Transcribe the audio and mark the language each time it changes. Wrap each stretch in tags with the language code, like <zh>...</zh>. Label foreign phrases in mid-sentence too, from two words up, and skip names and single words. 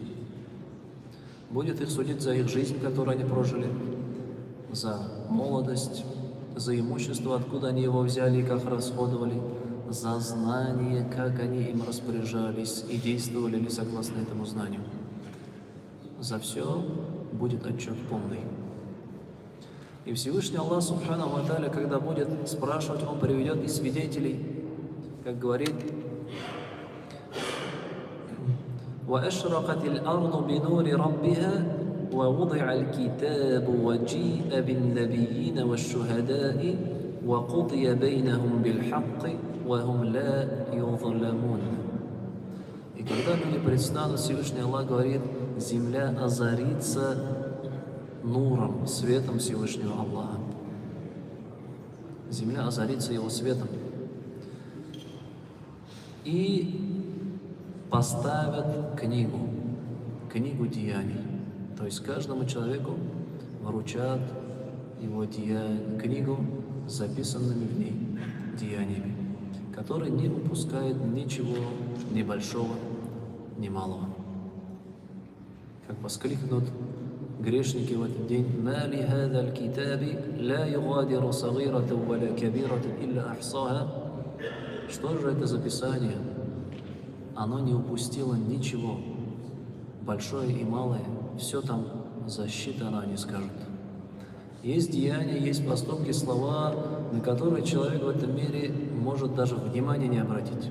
<ru>Будет их судить за их жизнь, которую они прожили, за молодость, за имущество, откуда они его взяли и как расходовали, за знание, как они им распоряжались и действовали ли согласно этому знанию. За все будет отчет полный. И Всевышний Аллах</ru> <ar>سبحانه وتعالى,</ar> <ru>когда будет спрашивать, Он приведет и свидетелей, как говорит:</ru> <ar>وأشرقت الأرض بنور ربها ووضع الكتاب وجيء بالنبيين والشهداء وقضي بينهم بالحق وهم لا يظلمون.</ar> <ru>И когда люди предстанут, Всевышний Аллах говорит: земля озарится нуром, светом Всевышнего Аллаха. Земля озарится Его светом. И поставят книгу деяний. То есть каждому человеку вручат его книгу с записанными в ней деяниями, который не упускает ничего, ни большого, ни малого. Как воскликнут грешники в этот день:</ru> <ar>«ما لهذا الكتاب لا يغادر صغيرة ولا كبيرة إلا أحصاها».</ar> <ru>Что же это за писание? Оно не упустило ничего, большое и малое, все там засчитано, они скажут. Есть деяния, есть поступки, слова, на которые человек в этом мире может даже внимания не обратить.</ru>